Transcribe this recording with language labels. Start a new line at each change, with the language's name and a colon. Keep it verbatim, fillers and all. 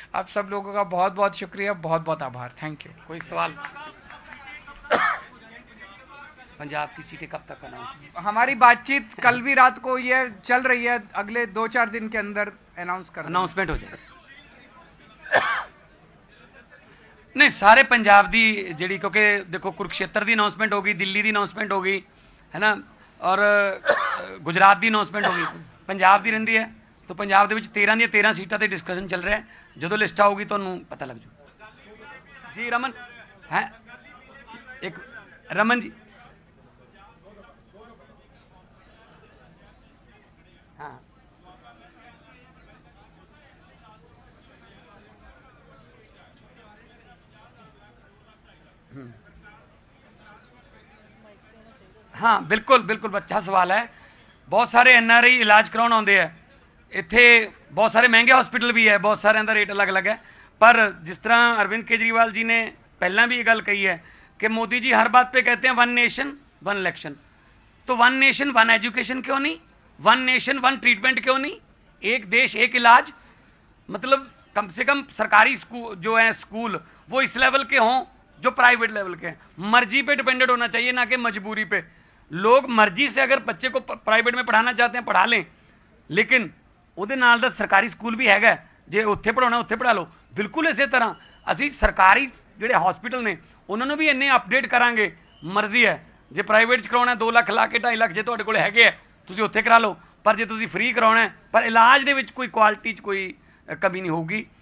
Hindi: आप सब लोगों का बहुत बहुत शुक्रिया, बहुत बहुत आभार, थैंक यू। कोई सवाल? पंजाब की सीटें कब तक अनाउंस? हमारी बातचीत कल भी रात को ये चल रही है, अगले दो चार दिन के अंदर अनाउंस कर अनाउंसमेंट हो जाएगा।
Punjabi: ਨਹੀਂ ਸਾਰੇ ਪੰਜਾਬ ਦੀ ਜਿਹੜੀ, ਕਿਉਂਕਿ ਦੇਖੋ ਕੁਰਕਸ਼ੇਤਰ ਦੀ ਅਨਾਉਂਸਮੈਂਟ ਹੋ ਗਈ, ਦਿੱਲੀ ਦੀ ਅਨਾਉਂਸਮੈਂਟ ਹੋ ਗਈ ਹੈ ਨਾ, ਔਰ ਅ, ਗੁਜਰਾਤ ਦੀ ਅਨਾਉਂਸਮੈਂਟ ਹੋ ਗਈ, ਪੰਜਾਬ ਦੀ ਰਹਿੰਦੀ ਹੈ ਤਾਂ ਪੰਜਾਬ ਦੇ ਵਿੱਚ ਤੇਰਾਂ ਦੀਆਂ ਤੇਰਾਂ ਸੀਟਾਂ ਤੇ ਡਿਸਕਸ਼ਨ ਚੱਲ ਰਿਹਾ ਹੈ। ਜਦੋਂ ਲਿਸਟ ਆਊਗੀ ਤੁਹਾਨੂੰ ਪਤਾ ਲੱਗ ਜੂ। ਜੀ ਰਮਨ ਹੈ ਇੱਕ ਰਮਨ ਜੀ, ਹਾਂ हम्म। ਹਾਂ ਬਿਲਕੁਲ ਬਿਲਕੁਲ ਬੱਚਾ ਸਵਾਲ ਹੈ। ਬਹੁਤ ਸਾਰੇ ਐਨ ਆਰ ਆਈ ਇਲਾਜ ਕਰਾਉਣ ਆਉਂਦੇ ਆ ਇੱਥੇ, ਬਹੁਤ ਸਾਰੇ ਮਹਿੰਗੇ ਹਸਪੀਟਲ ਵੀ ਹੈ, ਬਹੁਤ ਸਾਰਿਆਂ ਦਾ ਰੇਟ ਅਲੱਗ-ਅਲੱਗ ਹੈ, ਪਰ ਜਿਸ ਤਰ੍ਹਾਂ ਅਰਵਿੰਦ ਕੇਜਰੀਵਾਲ जी ने ਪਹਿਲਾਂ ਵੀ ਇਹ ਗੱਲ ਕਹੀ ਹੈ
Hindi: कि मोदी जी हर बात पे कहते हैं वन नेशन वन इलेक्शन, तो वन नेशन वन एजुकेशन क्यों नहीं, वन नेशन वन ट्रीटमेंट क्यों नहीं, एक देश एक इलाज। मतलब कम से कम सरकारी स्कूल जो है स्कूल वो इस लेवल के हों जो प्राइवेट लेवल के हैं, मर्जी पे डिपेंडेड होना चाहिए ना कि मजबूरी पे। लोग मर्जी से अगर बच्चे को प्राइवेट में पढ़ाना चाहते हैं पढ़ा लें, लेकिन
Punjabi: ਉਹਦੇ ਨਾਲ ਦਾ ਸਰਕਾਰੀ ਸਕੂਲ ਵੀ ਹੈਗਾ ਹੈ, ਜੇ ਉੱਥੇ ਪੜਾਉਣਾ ਉੱਥੇ ਪੜਾ ਲਓ। ਬਿਲਕੁਲ ਇਸੇ ਤਰ੍ਹਾਂ ਅਸੀਂ ਸਰਕਾਰੀ ਜਿਹੜੇ ਹਸਪੀਟਲ ਨੇ ਉਹਨਾਂ ਨੂੰ ਵੀ ਇੰਨੇ ਅਪਡੇਟ ਕਰਾਂਗੇ, ਮਰਜ਼ੀ ਹੈ ਜੇ ਪ੍ਰਾਈਵੇਟ 'ਚ ਕਰਾਉਣਾ ਦੋ ਲੱਖ ਲਾ ਕੇ ਢਾਈ ਲੱਖ ਜੇ ਤੁਹਾਡੇ ਕੋਲ ਹੈਗੇ ਹੈ ਤੁਸੀਂ ਉੱਥੇ ਕਰਾ ਲਓ, ਪਰ ਜੇ ਤੁਸੀਂ ਫ੍ਰੀ ਕਰਾਉਣਾ ਹੈ, ਪਰ ਇਲਾਜ ਦੇ ਵਿੱਚ ਕੋਈ ਕੁਆਲਿਟੀ 'ਚ ਕੋਈ ਅ, ਕਮੀ ਨਹੀਂ ਹੋਊਗੀ।